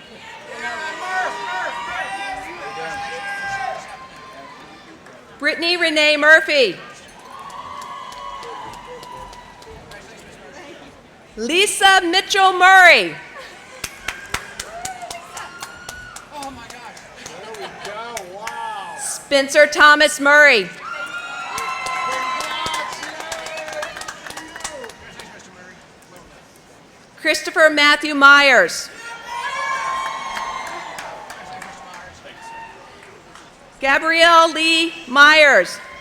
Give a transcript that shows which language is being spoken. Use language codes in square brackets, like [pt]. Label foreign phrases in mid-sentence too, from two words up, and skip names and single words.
[en] Brittany Renee Murphy. Lisa Mitchell Murray. Oh my gosh. There we go. Wow. Spencer Thomas Murray. Christopher Matthew Myers. Gabrielle Lee Myers.